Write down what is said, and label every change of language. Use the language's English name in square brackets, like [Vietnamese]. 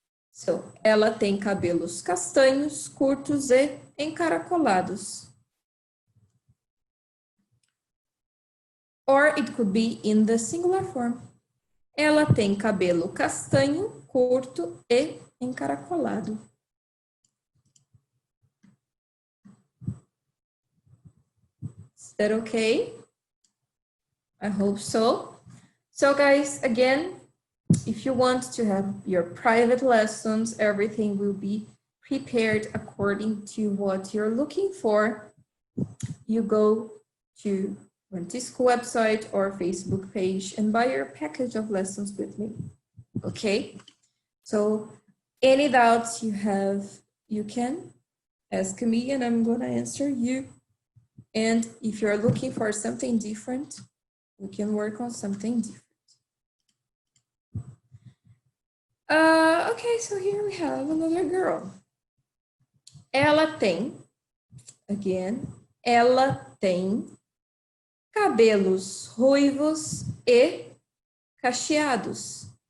[Portuguese] So, ela tem cabelos castanhos, curtos e encaracolados. [English] Or it could be in the singular form. [Portuguese] Ela tem cabelo castanho, curto e encaracolado. [English] Is that okay? I hope so. So guys, again, if you want to have your private lessons, everything will be prepared according to what you're looking for. You go to Vantisco website or Facebook page and buy your package of lessons with me. Okay? So any doubts you have, you can ask me and I'm gonna answer you. And if you're looking for something different, we can work on something different. Okay, so here we have another girl. [Portuguese] Ela tem, [English] again, [Portuguese] ela tem cabelos ruivos e cacheados.